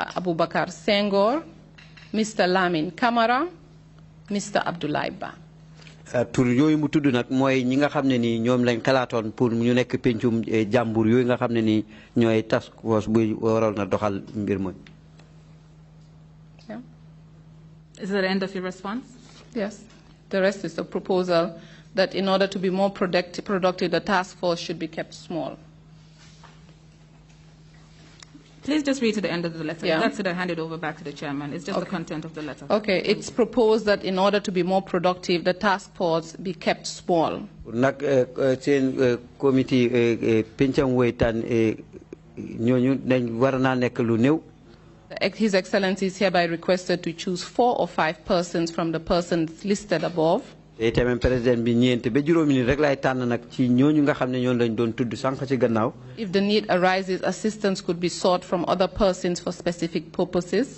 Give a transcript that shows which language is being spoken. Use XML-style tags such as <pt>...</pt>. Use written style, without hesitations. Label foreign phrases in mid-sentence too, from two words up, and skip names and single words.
<en>Abubakar Senghor, Mr. Lamin Kamara, Mr. Abdoulaye Ba.</en> <wo>Tur yooyu mu tudd nag mooy ñi nga xam ne ni ñoom lañ xalaatoon pour ñu nekk pencum jàmbur yooyu nga xam ne ni ñooy</wo> <en>task force</en> <wo>buy waral na doxal mbir mooy.</wo> <en>Is that the end of your response? Yes. The rest is a proposal that in order to be more productive, the task force should be kept small. Please just read to the end of the letter. Yeah. That's it. I hand it over back to the chairman. It's just the content of the letter. Okay. It's proposed that in order to be more productive, the task force be kept small.</en> <wo>Nag seen committee pencam weytaan ñooñu dañ war naa nekk lu néew.</wo> <en>His Excellency is hereby requested to choose 4 or 5 persons from the persons listed above. If the need arises, assistance could be sought from other persons for specific purposes.</en>